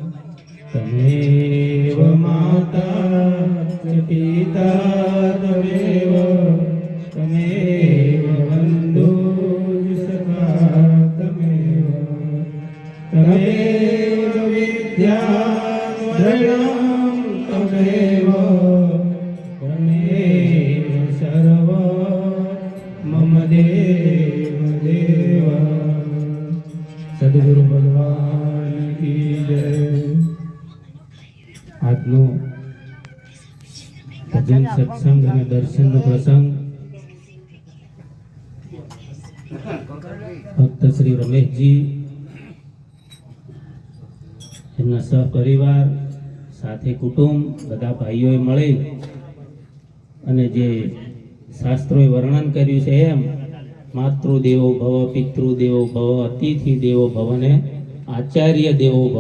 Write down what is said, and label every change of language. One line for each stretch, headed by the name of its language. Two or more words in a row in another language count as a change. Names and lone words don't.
Sanskrit: तमेव माता च पिता तमेव तमेव बन्धुः सखा तमेव तमेव विद्याधरणं तमेव तमेव सर्व मम देव देव।
Hindi: सद्गुरु भगवान की जय।
Gujarati: આજનો ભજન સત્સંગ અને દર્શનનો પ્રસંગ ભક્ત શ્રી રમેશજી એમના સહપરિવાર સાથે કુટુંબ બધા ભાઈઓએ મળી અને જે શાસ્ત્રોએ વર્ણન કર્યું છે એમ
Sanskrit: मातृदेवो भव पितृदेवो भव अतिथि देवो भव
Gujarati: ને
Sanskrit: आचार्य देवो भव।